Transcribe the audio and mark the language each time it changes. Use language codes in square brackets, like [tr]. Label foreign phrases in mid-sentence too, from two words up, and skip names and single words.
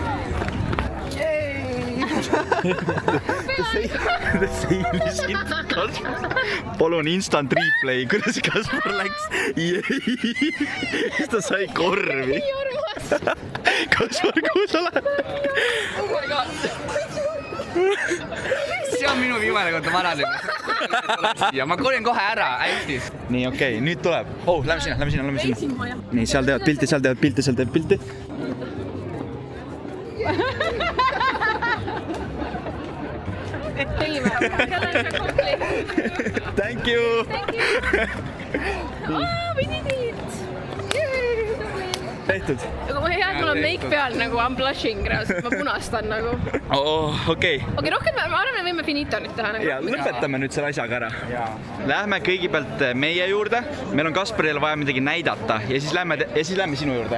[et] Te seilisid Kaspar. Palun instant replay, kuidas Kaspar läks. Siis ta sai korvi. Nii armas. Kaspar, kuhu sa lähed? [en] Oh my god. [et] See on minu viimane kord Varaninnas. Ja ma kolin kohe ära, hästi. Nii, okei, nüüd tuleb. Lähme sinna. Nii, seal teevad pilti. Tegime. [en] Thank you. We did it. [et] Tehtud. Aga ma hea, et mul on make peal nagu [en] I'm blushing, [et] ma punastan nagu. Okei. Okei, rohkem ma arvan, et võime finito nüüd teha nagu. Ja lõpetame nüüd selle asjaga ära. Lähme kõigepealt meie juurde. Meil on Kasparile vaja midagi näidata ja siis lähme sinu juurde.